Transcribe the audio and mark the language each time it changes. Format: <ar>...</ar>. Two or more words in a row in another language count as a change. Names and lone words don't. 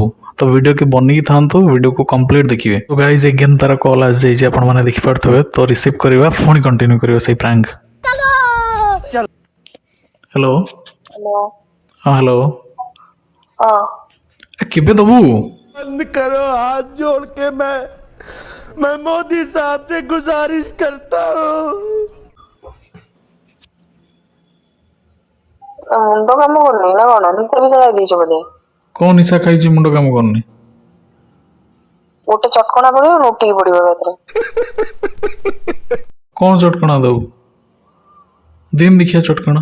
<or>ତ ଭିଡ଼ିଓକୁ ବନେଇକି ଥାନ୍ତୁ, ଭିଡ଼ିଓକୁ କମ୍ପ୍ଲିଟ୍ ଦେଖିବେ। ତ</or> <en>guys again</en> <or>ତାର କଲ୍ ଆସିଯାଇଛି, ଆପଣମାନେ ଦେଖିପାରୁଥିବେ। ତ ରିସିଭ୍ କରିବା, ପୁଣି କଣ୍ଟିନ୍ୟୁ କରିବା ସେଇ ପ୍ରାଙ୍କ। ହ୍ୟାଲୋ ହ୍ୟାଲୋ ହଁ ହ୍ୟାଲୋ ହଁ କେବେ ଦବୁ?</or> <hi>बंद करो हाथ जोड़ के मैं मोदी साहब से गुजारिश करता हूँ।</hi> <or>ମୁଣ୍ଡ କାମ କରୁନି ନା କଣ? ନିଶା ଫିସା ଖାଇ ଦେଇଛ ବୋଧେ? କଣ ନିଶା ଖାଇଛି ମୁଣ୍ଡ କାମ କରୁନି? ଗୋଟେ ଚଟକଣା ପଡିବ, ନୋଟିକି ପଡିବ ଏଥିରେ। କଣ ଚଟକଣା ଦବୁ? ଦିନ ଦେଖିଆ ଚଟକଣା</or>